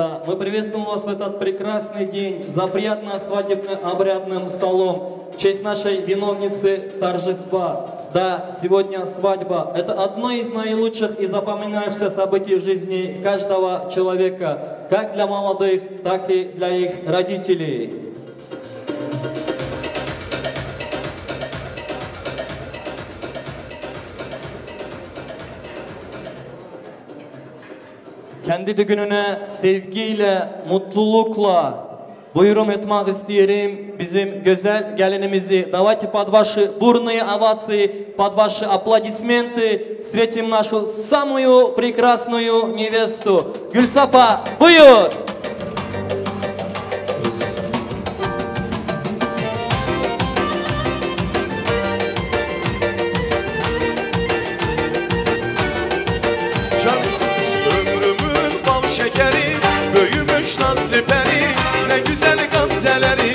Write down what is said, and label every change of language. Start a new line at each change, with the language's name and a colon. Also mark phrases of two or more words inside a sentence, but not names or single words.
Russian: Мы приветствуем вас в этот прекрасный день за приятно-свадебно-обрядным столом в честь нашей виновницы торжества. Да, сегодня свадьба – это одно из наилучших и запоминающихся событий в жизни каждого человека, как для молодых, так и для их родителей.
Turkish: Kendi düğününe sevgiyle, mutlulukla buyurum etmek isterim bizim güzel gelinimizi.
Russian: Давайте под ваши бурные овации, под ваши аплодисменты встретим нашу самую прекрасную невесту.
Turkish: Gülsafa, buyur! Büyümüş nazlı peri, ne güzel gamzeleri.